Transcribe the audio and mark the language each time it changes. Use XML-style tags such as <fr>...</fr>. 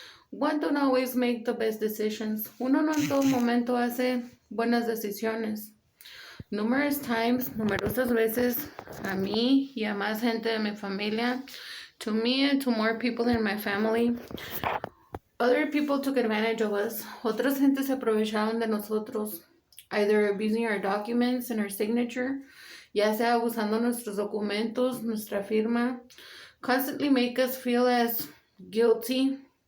<en>One don't always make the best decisions.</en> <es>Uno no en todo momento hace buenas decisiones.</es> <en>Numerous times,</en> <es>numerosas veces, a mí y a más gente de mi familia,</es> <en>to me and to more people in my family, other people took advantage of us.</en> <es>Otras gentes se aprovecharon de nosotros,</es> <en>either abusing our documents and our signature,</en> <es>ya sea abusando nuestros documentos, nuestra firma,</es> <en>constantly make us feel as guilty</en>